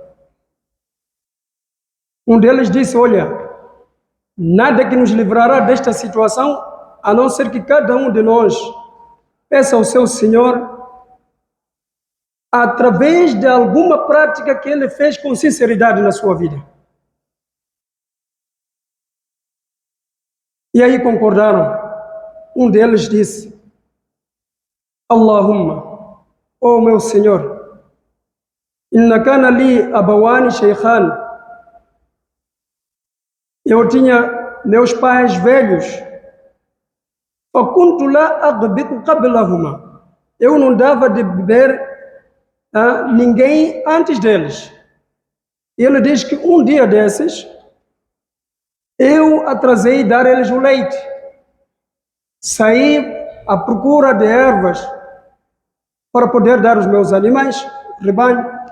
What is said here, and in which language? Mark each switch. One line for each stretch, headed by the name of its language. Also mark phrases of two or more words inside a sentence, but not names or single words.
Portuguese: Um deles disse: olha, nada que nos livrará desta situação, a não ser que cada um de nós peça ao seu Senhor, através de alguma prática que ele fez com sinceridade na sua vida. E aí concordaram. Um deles disse: Allahumma, oh meu Senhor,
Arabic: إنه كان لي أبوان شيخان,
Portuguese: eu tinha meus pais velhos,
Arabic: فكنت لا أغبق قبلهما,
Portuguese: eu não dava de beber a ninguém antes deles. E ele diz que um dia desses, eu atrasei dar eles o leite. Saí à procura de ervas para poder dar aos meus animais, rebanho.